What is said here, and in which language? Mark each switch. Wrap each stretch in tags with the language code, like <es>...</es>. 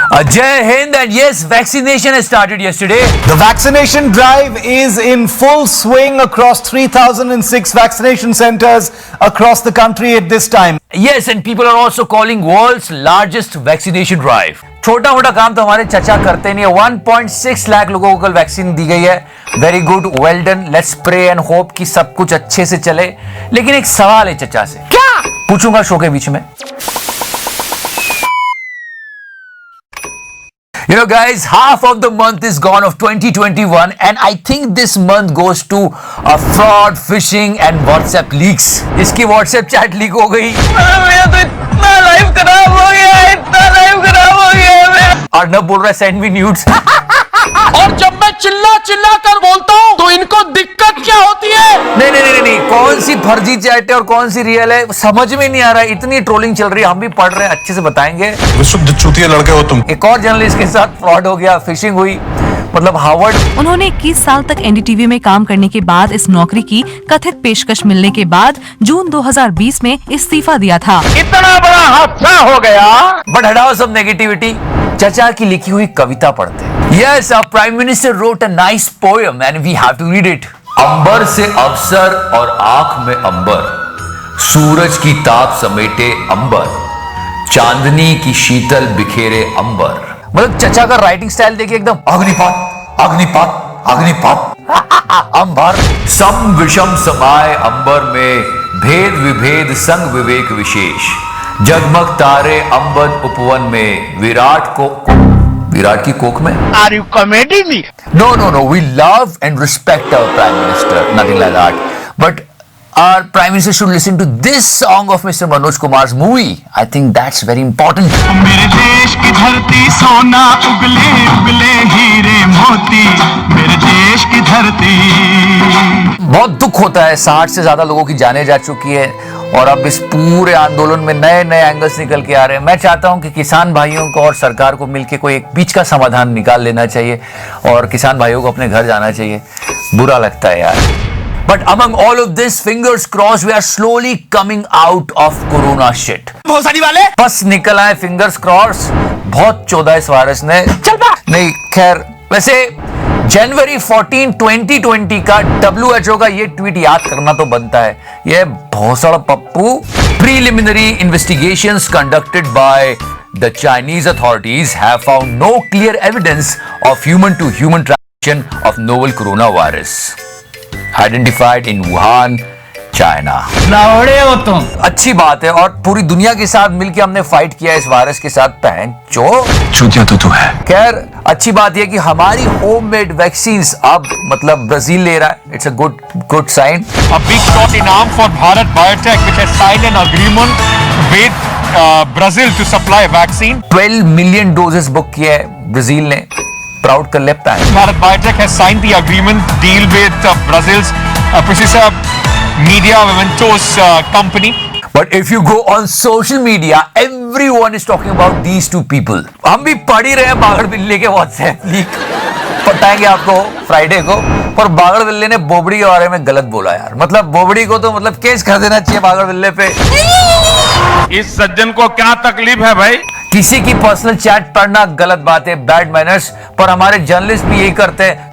<en>Jai Hind, and yes, vaccination has started yesterday. The vaccination drive is in full swing across 3006 vaccination centers across the country at this time. Yes, and people are also calling world's largest vaccination drive.</en> <hi>छोटा मोटा काम तो हमारे चचा करते नहीं है. 1.6 लाख लोगों को कल वैक्सीन दी गई है.</hi> <en>Very good, well done. Let's pray and hope</en> <hi>कि सब कुछ अच्छे से चले. लेकिन एक सवाल है चचा से, क्या पूछूंगा शो के बीच में.</hi> <en>You know guys, half of the month is gone of 2021 and I think this month goes to fraud, phishing and WhatsApp leaks.</en> <hi>इसकी WhatsApp chat leak हो गई. मेरा तो इतना लाइफ खराब हो गया है, इतना लाइफ खराब हो गया है मेरा. अर्नब बोल रहा है</hi> <en>send me nudes.</en> <hi>और जब मैं चिल्ला चिल्ला कर बोलता हूँ तो इनको दिक्कत क्या होती है? नहीं, कौन सी फर्जी चैट है और कौन सी रियल है समझ में नहीं आ रहा है. इतनी ट्रोलिंग चल रही है, हम भी पढ़ रहे हैं, अच्छे से बताएंगे. विशुद्ध चूतिया लड़के हो तुम. एक और जर्नलिस्ट के साथ फ्रॉड हो गया, फिशिंग हुई. मतलब हार्वर्ड. उन्होंने 21 साल तक एनडीटीवी में काम करने के बाद इस नौकरी की कथित पेशकश मिलने के बाद जून 2020 में इस्तीफा दिया था. इतना बड़ा हादसा हो गया. बट हटाओ सब नेगेटिविटी, चचा की लिखी हुई कविता पढ़ते हैं.</hi> <en>Yes, our Prime Minister wrote a nice poem and we have to read it.</en> <hi>अंबर से अवसर और आंख में अंबर, सूरज की ताप समेटे अंबर, चांदनी की शीतल बिखेरे अंबर. मतलब चचा का राइटिंग स्टाइल देखिए, एकदम अग्निपात अग्निपात अग्निपात अंबर. सम विषम समाये अंबर में, भेद विभेद संग विवेक विशेष, जगमग तारे अंबर उपवन में, विराट की कोख में.</hi> <en>Are you kidding me? No. We love and respect our Prime Minister. Nothing like that. But our Prime Minister should listen to this song of Mr. Manoj Kumar's movie. I think that's very important.</en> <hi>मेरे देश की धरती सोना उगले उगले हीरे मोती, मेरे देश की धरती. बहुत दुख होता है, 60 से ज्यादा लोगों की जानें जा चुकी है और अब इस पूरे आंदोलन में नए नए एंगल्स निकल के आ रहे हैं. मैं चाहता हूं कि किसान भाइयों को और सरकार को मिलकर कोई एक बीच का समाधान निकाल लेना चाहिए और किसान भाइयों को अपने घर जाना चाहिए. बुरा लगता है यार.</hi> <en>But among all of this, fingers crossed, we are slowly coming out of Corona shit.</en> <hi>बहुत सारी वाले बस निकल आए,</hi> <en>fingers crossed.</en> <hi>बहुत चौदह इस वायरस ने. चल बा. नहीं खैर, वैसे जनवरी 14, 2020 का WHO का ये ट्वीट याद करना तो बनता है. ये भोसड़ Pappu.</hi> <en>Preliminary investigations conducted by the Chinese authorities have found no clear evidence of human-to-human transmission of novel coronavirus identified in Wuhan, China.</en> <hi>लावड़े हो तुम. अच्छी बात है और पूरी दुनिया के साथ मिलकर हमने फाइट किया इस वायरस के साथ. पहन चूतिया तो तू है. खैर अच्छी बात यह कि हमारी होममेड वैक्सीन्स अब मतलब ब्राजील ले रहा है.</hi> <en>It's a good sign. A big shot in arm for Bharat Biotech, which has signed an agreement with Brazil to supply vaccine.</en> <hi>12 million doses book किए हैं ब्राजील ने. प्राउड कर लेता है.</hi> <en>Bharat Biotech has signed the agreement deal with Brazil's Precisa Media Mementos company. But if you go on social media, everyone is talking about these two people.</en> <hi>हम भी पढ़ ही रहे हैं बागड़ बिल्ली के WhatsApp लीक. बताएंगे आपको फ्राइडे को. पर बागड़ बिल्ली ने बोबड़ी के बारे में गलत बोला यार. मतलब बोबड़ी को तो मतलब केस कर देना चाहिए बागड़ बिल्ले पे. इस सज्जन को क्या तकलीफ है भाई? किसी की पर्सनल चैट पढ़ना गलत बात है,</hi> <en>Bad manners.</en> <hi>पर हमारे जर्नलिस्ट भी यही करते हैं.</hi>